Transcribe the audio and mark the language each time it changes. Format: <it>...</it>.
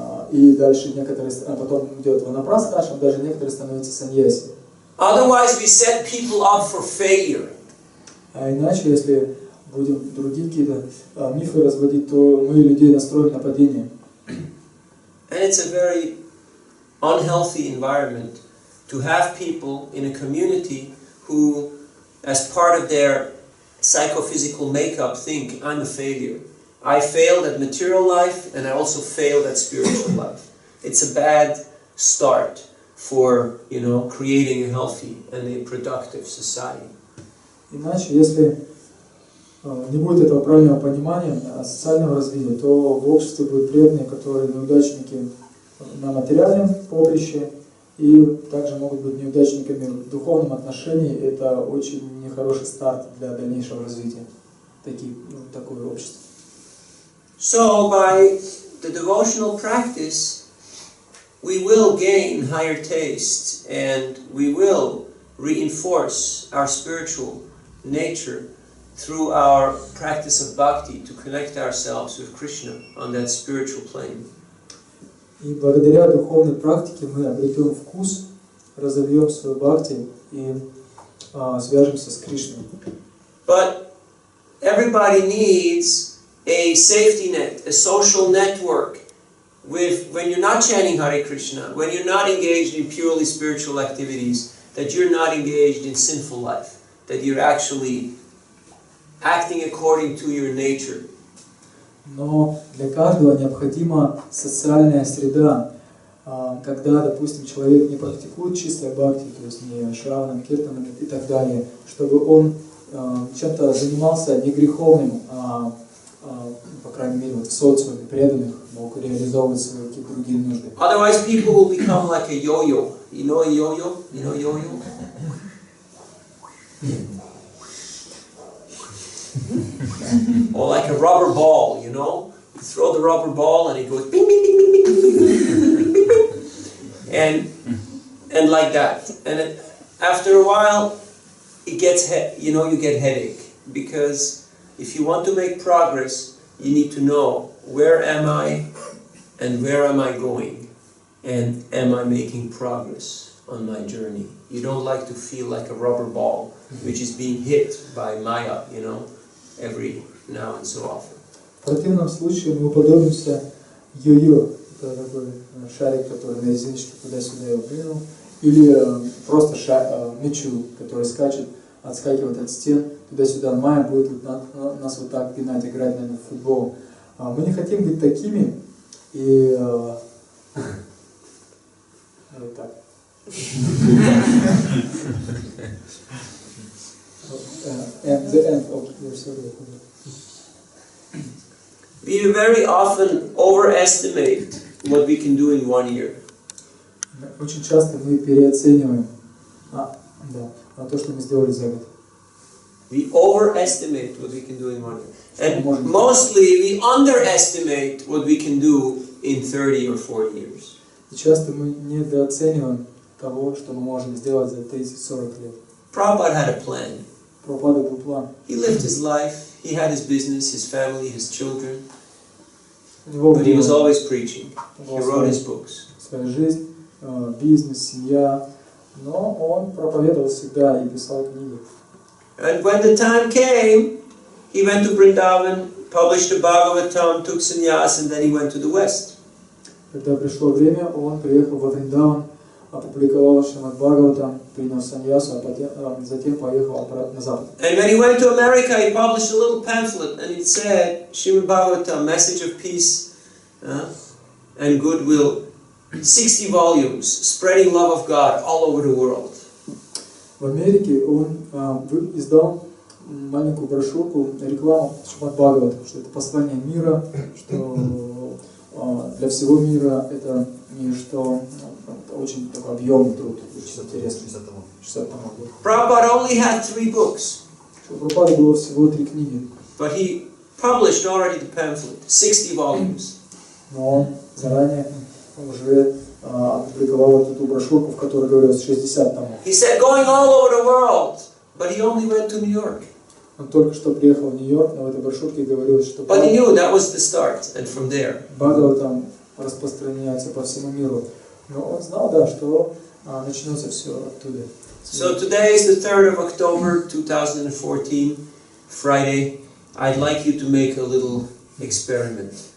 <ru>И дальше некоторые, потом идет ванапрастха ашрам, даже некоторые становятся саньяси.</ru> <en>Otherwise we set people up for failure.</en> <ru>А иначе, если будем другие какие-то мифы разводить, то мы людей настроим на падение.</ru> <en>And it's a very unhealthy environment to have people in a community who, as part of their psychophysical makeup, think, I'm a failure. I failed at material life and I also failed at spiritual life. It's a bad start for, you know, creating a healthy and a productive society.</en> <ru>Иначе, если не будет этого правильного понимания социального развития, то в обществе будут преданные, которые неудачники на материальном поприще, и также могут быть неудачниками в духовном отношении. Это очень нехороший старт для дальнейшего развития такое общество.</ru> <en>So by the devotional practice, we will gain higher tastes and we will reinforce our spiritual nature through our practice of bhakti to connect ourselves with Krishna on that spiritual plane.</en> <ru>И благодаря духовной практике мы обретем вкус, разовьем свою бхакти и свяжемся с Кришной.</ru> <en>But everybody needs a safety net, a social network. When you're not chanting Hare Krishna, when you're not engaged in purely spiritual activities, that you're not engaged in sinful life, that you're actually acting according to your nature.</en> <ru>Но для каждого необходима социальная среда. Когда, допустим, человек не практикует чистое бхакти, то есть не шраваном, киртаном и так далее, чтобы он чем-то занимался не греховным, по крайней мере, вот в социуме преданных мог реализовывать свои какие-то другие нужды.</ru> <en>Otherwise, people will become like a yo-yo. You know a yo-yo? You know yo-yo? Or like a rubber ball, you know? You throw the rubber ball and it goes bing, bing, bing, bing, bing, bing, bing, bing, bing, and like that. And after a while, it gets, you get headache. Because if you want to make progress, you need to know, where am I and where am I going? And am I making progress on my journey? You don't like to feel like a rubber ball, which is being hit by Maya, every now and so often.</en> <ru>В противном случае мы уподобимся йо-йо. Это такой шарик, который на резиночке туда-сюда его двинул. Или просто мячу, который скачет, отскакивает от стен, туда-сюда. Майя будет нас вот так пинать, играть, наверное, в футбол. Мы не хотим быть такими. И вот так.</ru> <en>And the end of your story. We very often overestimate what we can do in 1 year.</en> <ru>Очень часто мы переоцениваем то, что мы сделали за год.</ru> <en>We overestimate what we can do in 1 year. And mostly we underestimate what we can do in 30 or 40 years.</en> <ru>И часто мы недооцениваем того, что мы можем сделать за 30-40 лет.</ru> <en>Prabhupada had a plan.</en> <ru>Прабхупада был план.</ru> <en>He lived his life, he had his business, his family, his children. But he was always preaching. He wrote his books.</en> <ru>Своя жизнь, бизнес, семья. Но он проповедовал всегда и писал книги.</ru> <en>And when the time came, he went to Vrindavan, published the Bhagavatam, took sannyas, and then he went to the West.</en> <ru>Когда пришло время, он приехал во Вриндаван, опубликовал Шримад Бхагаватам, принял саньясу, а затем поехал обратно на запад.</ru> <en>And when he went to America, he published a little pamphlet, and it said, Shrimad Bhagavatam, message of peace and goodwill, 60 volumes, spreading love of God all over the world.</en> <ru>В Америке он издал маленькую брошюрку, рекламу Шримад Бхагаватам, что это послание мира, что для всего мира это не что очень такой объемный труд, очень интересный. 60 томов.</ru> <en>Prabhupada only had 3 books.</en> <ru>У Прабхупады было всего 3 книги.</ru> <en>But he published already the pamphlet, 60 volumes.</en> <ru>Но он заранее уже опубликовал эту брошюрку, в которой говорилось 60 томов.</ru> <en>He said going all over the world, but he only went to New York.</en> <ru>Он только что приехал в Нью-Йорк, но в этой брошюрке говорилось, что</ru> <en>But he knew that was the start, and from there.</en> <ru>Бхагаватам распространяется по всему миру. Но он знал, да, что начнется все оттуда.</ru> <en>So today is the 3rd of October 2014, Friday. I'd like you to make a little experiment.</en>